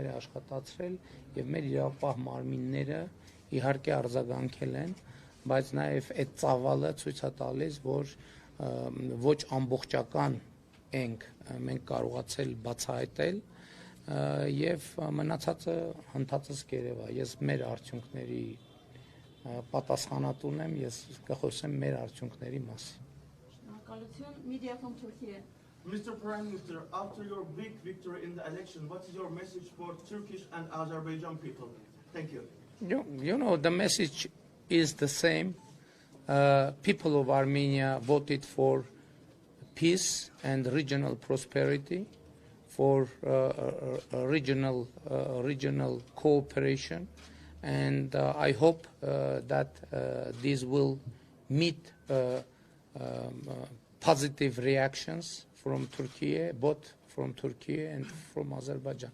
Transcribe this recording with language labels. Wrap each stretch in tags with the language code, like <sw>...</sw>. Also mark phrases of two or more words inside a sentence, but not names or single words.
<hy>է աշխատացրել եւ մեր իրավապահ մարմինները իհարկե արձագանքել են, բայց նաև այդ ծավալը ցույց է տալիս, որ ոչ ամբողջական մենք կարողացել բացահայտել եւ մնացածը հնդածս կերևա։ Ես մեր արդյունքների պատասխանատուն եմ, ես կխոսեմ մեր արդյունքների մասին։ Շնորհակալություն,</hy> <en>Media from Turkey։ Mr. Prime Minister, after your big victory in the election, what is your message for Turkish and Azerbaijan people? Thank you. You know, the message is the same. People of Armenia voted for peace and regional prosperity, for regional cooperation, and I hope that these will meet positive reactions from Turkey, both from Turkey and from Azerbaijan.</en>